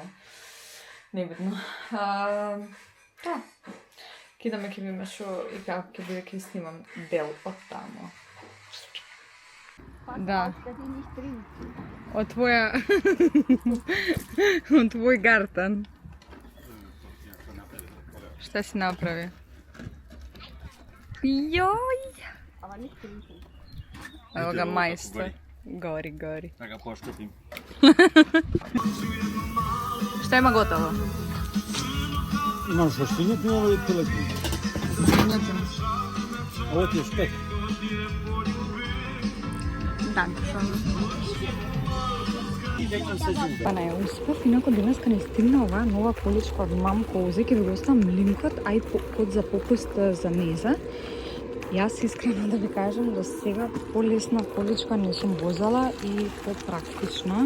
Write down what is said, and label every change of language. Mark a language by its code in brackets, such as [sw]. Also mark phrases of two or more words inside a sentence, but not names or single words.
[mk] Небитно. Да. Кидаме ќе видиме шо и како ќе биде ќе снимам дел од тамо. Да. Од твоја... од твој гартен. [sr] Šta si napravio? Joj! Evo ga majstor. Gori, gori. Da ga poštupim. Šta ima gotovo? Imam šoštinjetinu, ovo je piletinu. Svinjetinu. Ovo ti je špek. [mk] Па не успев, инако денеска не стигна оваа нова количка од Мам Кози, ќе ви го оставам линкот, а и код за попуст за Неза. Јас искрено да ви кажам, до сега полесна количка не сум возела и попрактична.